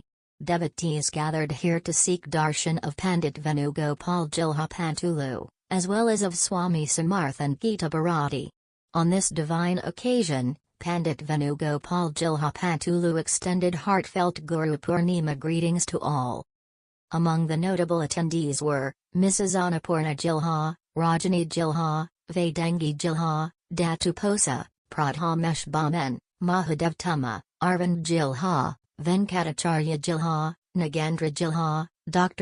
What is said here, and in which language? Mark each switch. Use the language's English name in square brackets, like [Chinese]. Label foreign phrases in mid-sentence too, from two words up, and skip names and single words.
[English] Devotees gathered here to seek darshan of Pandit Venugopal Jilha, as well as of Swami Samarth and Gita Bharati. On this divine occasion, Pandit Venugopal Jilha extended heartfelt Guru Purnima greetings to all. Among the notable attendees were Mrs. Annapurna Jilha, Rajani Jilha, Vedangi Jilha, Datuposa, Pradhamesh Baman, Mahadev Tuma, Arvind Jilha, Venkatacharya Jilha, Nagendra Jilha, Dr.